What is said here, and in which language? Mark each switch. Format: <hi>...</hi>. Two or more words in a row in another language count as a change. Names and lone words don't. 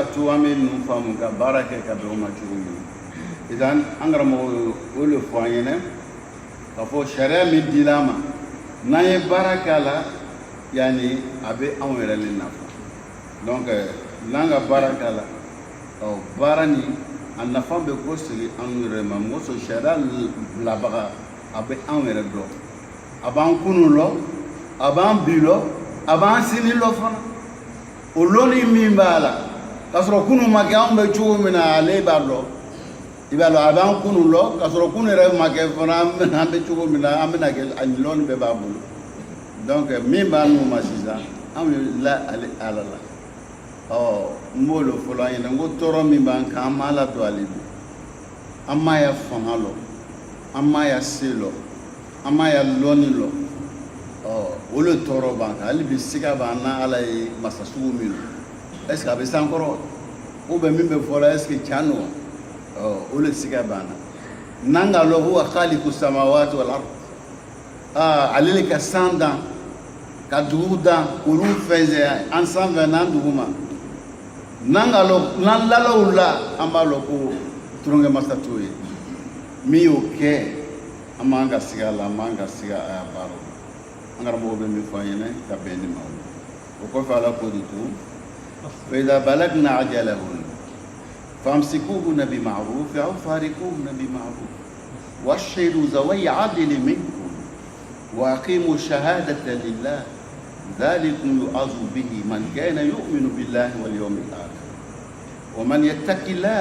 <bm>to an bɛ ninnu faamu ka baara kɛ ka bɛn o ma cogo min idan an karamɔgɔ o de fɔ an ɲɛna k'a fɔ sariya min dila an ma n'an ye baara k'a la yanni a bɛ anw yɛrɛ de nafa donc n'an ka baara k'a la baara nin a nafa bɛ kɔsegi anw yɛrɛ ma mɔgɔ sɔrɔ sariya bilabaga a bɛ anw yɛrɛ dɔn a b'an kunu lɔ avant bilo avant sini lo fana o loni min b'a la k'a sɔrɔ kunu ma kɛ anw bɛ cogo min na ale b'a dɔn i b'a dɔn a b'an kunu lɔ k'a sɔrɔ kunu yɛrɛ ma kɛ fana an bɛ cogo min na an bɛna kɛ a lɔni bɛɛ b'a bolo donc min b'a n'u ma sisan anw ye la ale ala la n b'o de fɔlɔ an ɲɛna n ko tɔɔrɔ min b'an kan an m'a ladon ale de an m'a ya fanga lɔ an m'a ya se lɔ an m'a ya lɔni lɔ o le tɔɔrɔ b'an kan hali bi siga b'an na ala ye masa sugu min don</bm> <fr>est ce que</fr> <bm>a bɛ san kɔrɔ</bm> <fr>ou bien</fr> <bm>min bɛ fɔ la</bm> <fr>est ce que</fr> <bm>tiɲɛ don wa o le siga b'an na n'an ka lɔ ko wa</bm> <ar>خالق السماوات والأرض</ar> <bm>ale le ka san dan ka dugu dan olu fɛnsɛn an sanfɛ n'an duguma n'an ka lɔ n'an lalaw la an b'a lɔ ko tulonkɛ masa t'o ye min y'o kɛ an m'an ka siga la an m'an ka siga a y'a baara la. An karamɔgɔ bɛ min fɔ an ɲɛna ka bɛn ni ma o kɔfɛ ala ko de to</bm> <ar>فإذا بلغنا أجلهن فامسكوهن بمعروف أو فارقوهن بمعروف واشهدوا ذوي عدل منكم وأقيموا الشهادة لله ذلكم يوعظ به من كان يؤمن بالله واليوم الآخر ومن يتق الله</ar>